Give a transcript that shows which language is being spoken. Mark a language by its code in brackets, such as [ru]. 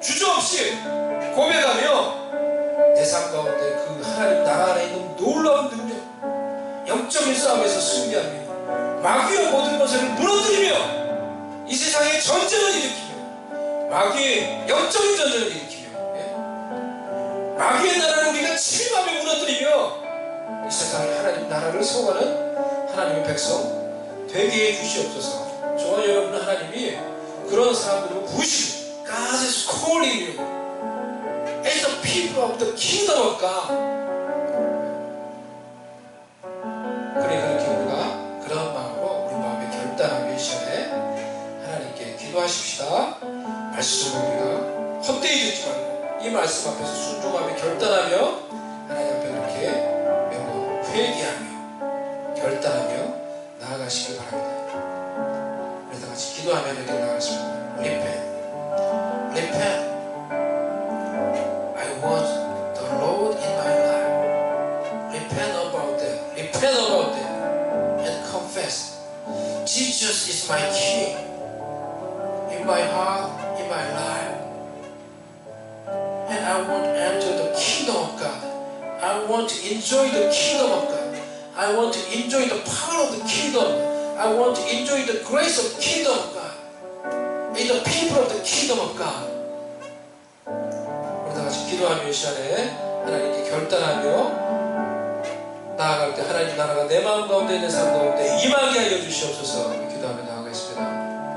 [ko] 주저없이 고백하며 내 삶 가운데 그 하나님 나라 안에 있는 놀라운 능력, 영적인 싸움에서 승리하며 마귀의 모든 것을 무너뜨리며 이 세상의 전쟁을 일으키며 마귀의 영적인 전쟁을 일으키며 마귀의 나라를 우리가 침입하며 무너뜨리며 이 세상에 하나님 나라를 세워가는 하나님의 백성 되게 해주시옵소서. 저와 여러분 하나님이 그런 사람들을 부으시고 [en] God is calling you as the people of the kingdom of God. [ko] 그래 그렇게 우리가 그런 마음으로 우리 마음에 결단하며 이 시간에 하나님께 기도하십시다. 말씀을 우리가 헛되이 듣지 말고 이 말씀 앞에서 순종하며 결단하며 하나님 앞에 이렇게 매우 회개하며 결단하며 나아가시기 바랍니다. 우리 다 같이 기도하며 이렇게 나아가십니다. [en] Repent. I want the Lord in my life. Repent about that. Repent about that. And confess. Jesus is my King. In my heart, in my life. And I want to enter the kingdom of God. I want to enjoy the kingdom of God. I want to enjoy the power of the kingdom. I want to enjoy the grace of the kingdom of God. In the people of the kingdom of God. [ko] 우리 다 같이 기도하며 이 시간에 하나님께 결단하며 나아갈 때 하나님 나라가 내 마음 가운데 있는 삶 가운데 임하게 하여 주시옵소서. 기도하며 나아가겠습니다.